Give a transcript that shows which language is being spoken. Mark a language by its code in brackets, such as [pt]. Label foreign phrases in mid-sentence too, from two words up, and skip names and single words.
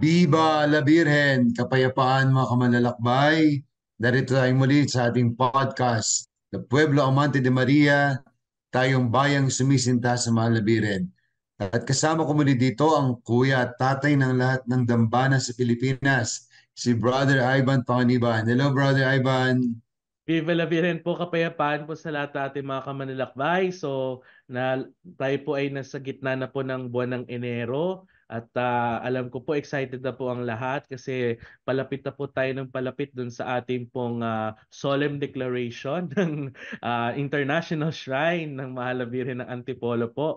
[es] Viva la Virgen, [tl] kapayapaan mga kamanlalakbay. Narito tayong muli sa ating podcast, The Pueblo Amante de Maria, tayong bayang sumisinta sa mahal na Birhen. At kasama ko muli dito ang kuya at tatay ng lahat ng dambana sa Pilipinas, si Brother Ivan Panganiban. [en] Hello, Brother Ivan. [es] Viva la Virgen [tl] po, kapayapaan po sa lahat ng ating mga kamanlalakbay. So, tayo po ay nasa gitna na po ng buwan ng Enero at alam ko po excited na po ang lahat kasi palapit na po tayo ng palapit dun sa ating pong [en] solemn declaration [tl] ng [en] International Shrine [tl] ng Mahal na Birhen ng Antipolo po.